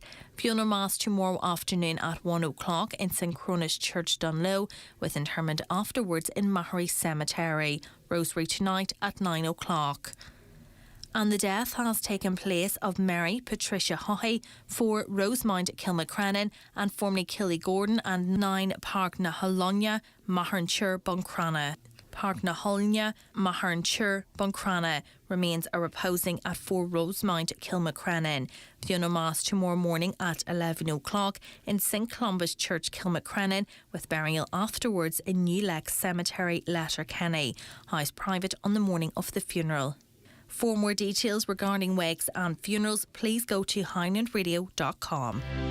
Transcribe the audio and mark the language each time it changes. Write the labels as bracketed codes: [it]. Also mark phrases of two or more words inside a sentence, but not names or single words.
[en] Funeral Mass tomorrow afternoon at 1 o'clock in St Cronus Church, Dunlow, with interment afterwards in Mahery Cemetery. Rosary tonight at 9 o'clock. And the death has taken place of Mary Patricia Haughey, 4 Rosemount, Kilmacrennan, and formerly Killygordon, and 9 Park na Holonia, Mahernchur, Buncrana. Park na Holonia, Mahernchur, Buncrana. Remains are reposing at 4 Rosemount, Kilmacrennan. Funeral Mass tomorrow morning at 11 o'clock in St Columbus Church, Kilmacrennan, with burial afterwards in New Lex Cemetery, Letterkenny. House private on the morning of the funeral. For more details regarding wakes and funerals, please go to highlandradio.com.